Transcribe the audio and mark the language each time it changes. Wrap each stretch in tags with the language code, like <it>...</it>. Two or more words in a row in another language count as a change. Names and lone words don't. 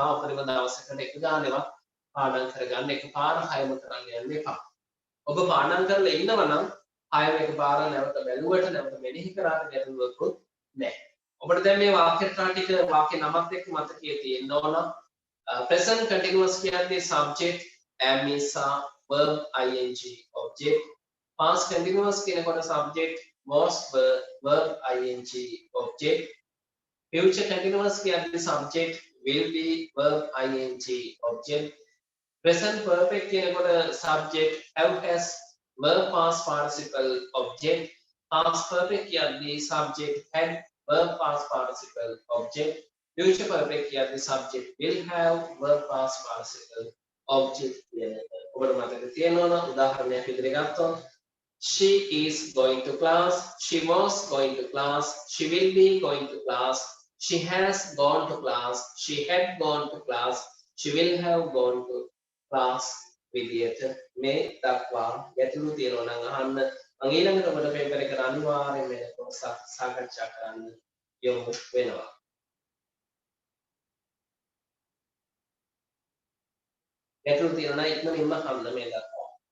<si>උපරිම දවසකට එක ගානේවත් පාඩම් කරගන්න එකපාර 6ම කරන්න යන්න එපා. ඔබ පාඩම් කරලා ඉන්නවා නම් 6ම එකපාර නැවත බැලුවට නැවත මෙනෙහි කරාට ගැටලුවකුත් නැහැ. ඔබට දැන් මේ වාක්‍ය රටා ටික වාක්‍ය නමත් එක්ක මතකයේ තියෙන්න ඕන.</si> <en>present continuous කියන්නේ subject am is verb ing object. past continuous කියනකොට subject was verb ing object. future continuous කියන්නේ subject will be verb ing object. present perfect කියනකොට subject have has verb past participle object. past perfect කියන්නේ subject had verb past participle object. future perfect කියන්නේ subject will have verb past participle object</en> <si>කියන එක. ඔබට මතක තියෙනවා නම් උදාහරණයක් විදිහට ගත්තොත්</si> <en>she is going to class, she was going to class, she will be going to class, she has gone to class, she had gone to class, she will have gone to class</en> <si>විදිහට මේ දක්වා ගැටලු තියෙනවා නම් අහන්න. මම ඊළඟට ඔබට පේපර් එකට අනිවාර්යයෙන්ම මේක සාකච්ඡා කරන්න යොමු වෙනවා. ගැටලු තියෙනවා නම් ඉක්මනින්ම අහන්න මේ දක්වා.</si>